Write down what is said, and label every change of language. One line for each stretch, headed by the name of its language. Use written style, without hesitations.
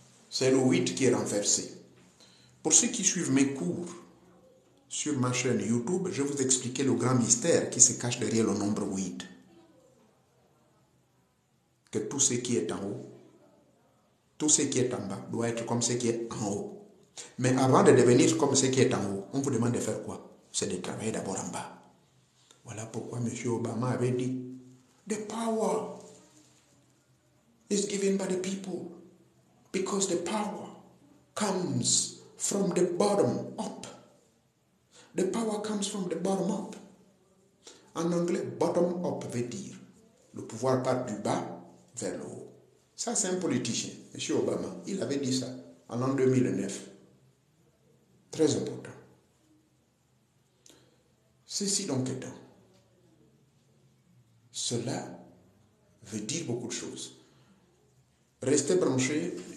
French: C'est le 8 qui est renversé. Pour ceux qui suivent mes cours sur ma chaîne YouTube, je vais vous expliquer le grand mystère qui se cache derrière le nombre 8. Que tout ce qui est en haut, tout ce qui est en bas doit être comme ce qui est en haut. Mais avant de devenir comme ce qui est en haut, on vous demande de faire quoi? C'est de travailler d'abord en bas. Voilà pourquoi M.
English: Obama
French: avait dit,
English: the power is given by the people because the power comes from the bottom up. The power comes from the bottom up.
French: En anglais, bottom up veut dire le pouvoir part du bas vers le haut. Ça, c'est un politicien, M. Obama. Il avait dit ça en l'an 2009. Très important. Ceci donc étant, cela veut dire beaucoup de choses. Restez branchés.